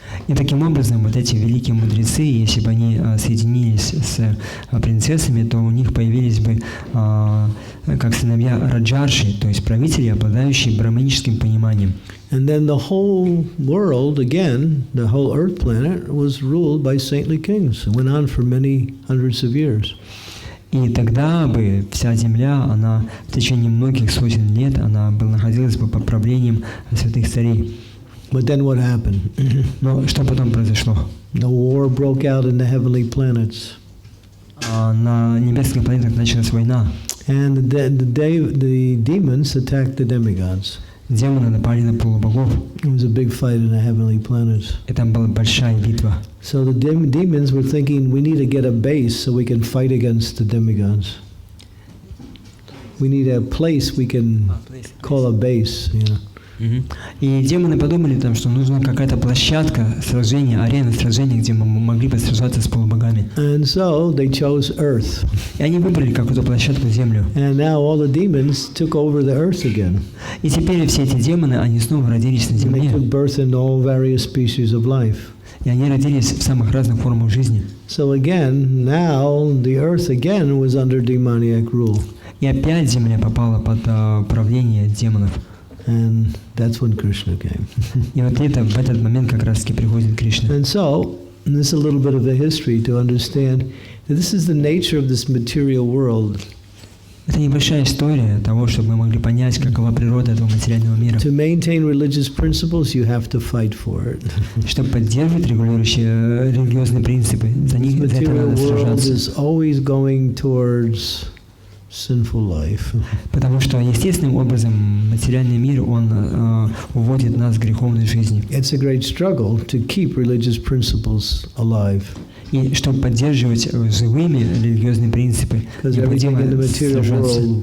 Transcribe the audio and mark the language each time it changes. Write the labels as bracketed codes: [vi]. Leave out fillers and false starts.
[ru] И таким образом вот эти великие мудрецы, если бы они соединились с принцессами, то у них появились бы как сыновья раджарши, то есть правители, обладающие браманическим пониманием. [en] And then the whole world, again, the whole earth planet, was ruled by saintly kings. It went on for many hundreds of years. [ru] И тогда бы вся земля, она в течение многих сотен лет, она находилась бы под правлением святых царей. [en] But then what happened? [ru] Но что потом произошло? [en] The war broke out in the heavenly planets. [ru] На небесных планетах началась война. [en] And the demons attacked the demigods. [ru] Демоны напали на полубогов. [en] It was a big fight in the heavenly planets. [ru] И там была большая битва. [en] So the demons were thinking, we need to get a base so we can fight against the demigods. We need a place we can call a base, you know. [ru] И демоны подумали, там, что нужна какая-то площадка сражения, арена сражения, где мы могли бы сражаться с полубогами. [en] And so they chose Earth. [ru] И они выбрали какую-то площадку Землю. [en] And now all the demons took over the Earth again. [ru] И теперь все эти демоны, они снова родились на [en] And they [ru] Земле. [en] took birth in all various species of life. [ru] И они родились в самых разных формах жизни. [en] So again, now the Earth again was under demoniac rule. [ru] И опять Земля попала под правление демонов. [en] And that's when Krishna came. [ru] И вот это, в этот момент как раз-таки приходит Кришна. [en] And so, and this is a little bit of the history to understand that this is the nature of this material world. [ru] Это небольшая история того, чтобы мы могли понять, какова природа этого материального мира. [en] To maintain religious principles, you have to fight for it. [ru] Чтобы поддерживать регулирующие религиозные принципы, за это надо сражаться. [en] Is always going towards sinful life. [ru] Потому что естественным образом материальный мир, он уводит нас к греховной жизни. [en] It's a great struggle to keep religious principles alive. [ru] И чтобы поддерживать живыми религиозные принципы, необходимо сражаться.